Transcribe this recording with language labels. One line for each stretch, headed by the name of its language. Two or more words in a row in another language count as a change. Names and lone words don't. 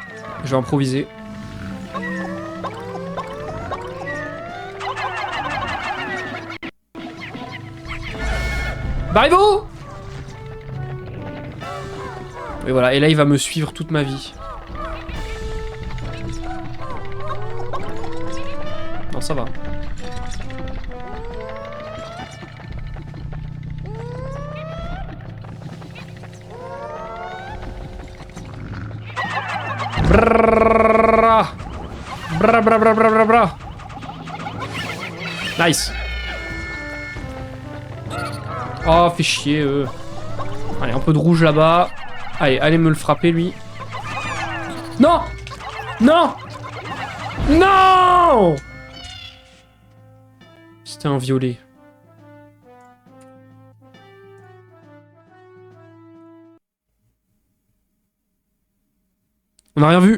French: Je vais improviser. Baribo! Et voilà, et là il va me suivre toute ma vie. Non, ça va. Brrrra. Bra bra bra bra bra bra. Nice. Oh, fait chier, Allez, un peu de rouge là-bas. Allez, allez me le frapper, lui. Non! Non! Non! C'était un violet. On n'a rien vu.